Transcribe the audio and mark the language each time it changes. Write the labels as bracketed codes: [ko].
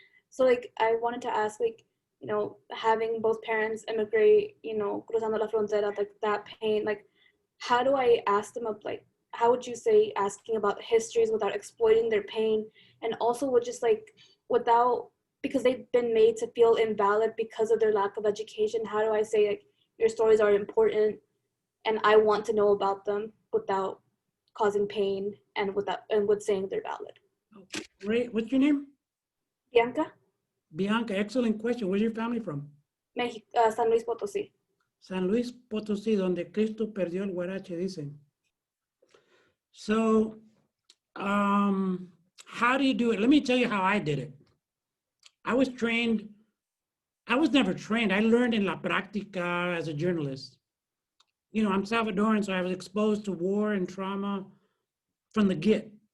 [en] So like I wanted to ask, like, having both parents immigrate, [es] cruzando la frontera, [en] like that pain, like how do I ask them of like how would you say asking about histories without exploiting their pain, and also with just like without, because they've been made to feel invalid because of their lack of education, how do I say like your stories are important and I want to know about them without causing pain and with saying they're valid? Ray, what's your name? Bianca. Bianca, excellent question. Where's your family from? San Luis Potosí. [es] San Luis Potosí, donde Cristo perdió el huarache, dicen. [en] So, how do you do it? Let me tell you how I did it. I was never trained. I learned in [es] la práctica [en] as a journalist. I'm Salvadoran, so I was exposed to war and trauma from the get.